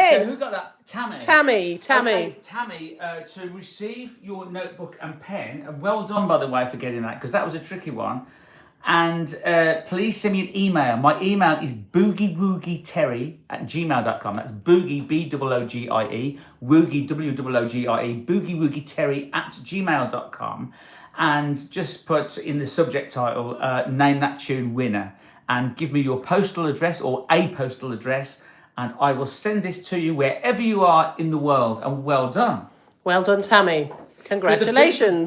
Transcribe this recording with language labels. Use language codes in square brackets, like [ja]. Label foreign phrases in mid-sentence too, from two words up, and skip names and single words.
[en] pen. who got that? Tammy. Tammy. Okay, Tammy, to receive your notebook and pen, and well done, by the way, for getting that, because that was a tricky one. And please send me an email. My email is boogiewoogie@gmail.com. That's boogie, B-O-O-G-I-E, woogie, W-O-O-G-I-E, boogiewoogie@gmail.com. And just put in the subject title, name that tune winner. And give me your postal address or a postal address, and I will send this to you wherever you are in the world. And well done. Well done, Tammy. Congratulations.